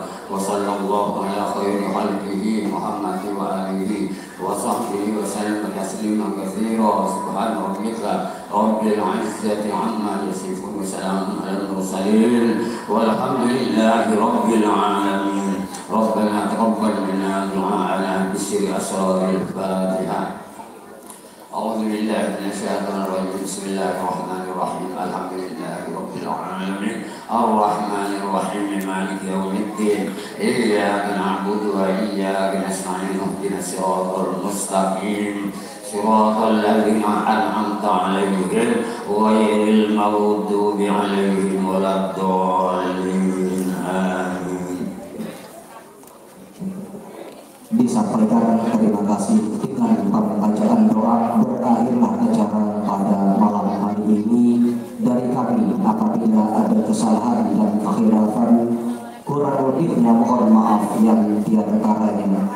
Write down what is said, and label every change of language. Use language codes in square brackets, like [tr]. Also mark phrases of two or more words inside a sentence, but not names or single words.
[ar] وصلى الله على خير خلقه محمد وعلى آله وصحبه وسلم تسليما كثيرا. سبحان ربك رب العزة عما يصفون وسلام على المرسلين والحمد لله رب العالمين. ربنا تقبل منا دعاءنا بسر أسرار الفاتحة. أعوذ بالله من الشيطان الرجيم. بسم الله الرحمن الرحيم. الحمد لله رب العالمين. الرحمن الرحيم. مالك يوم الدين. إياك نعبد وإياك نستعين. اهدنا الصراط المستقيم. صراط الذين أنعمت عليهم غير المغضوب عليهم ولا الضالين. Amin. [id] Disampaikan terima kasih dengan pembacaan doa. Berakhirlah acara pada malam hari ini. Dari kami apabila ada kesalahan dan kekhilafan, kurang lebihnya mohon maaf yang diantaranya.